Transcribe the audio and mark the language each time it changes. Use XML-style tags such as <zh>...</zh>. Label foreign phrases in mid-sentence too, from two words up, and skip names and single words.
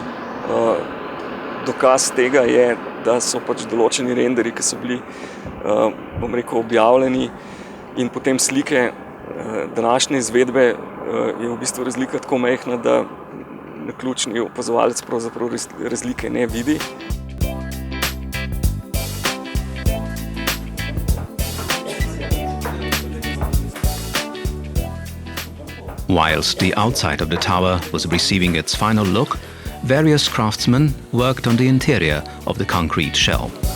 <sl>Dokaz tega je, da so pač določeni renderi, ki so bili, bom rekel, objavljeni, in potem slike današnje izvedbe je v bistvu razlika tako majhna, da naključni opazovalec pravzaprav razlike ne vidi.</sl> <en>Whilst the outside of the tower was receiving its final look, various craftsmen worked on the interior of the concrete shell.</en>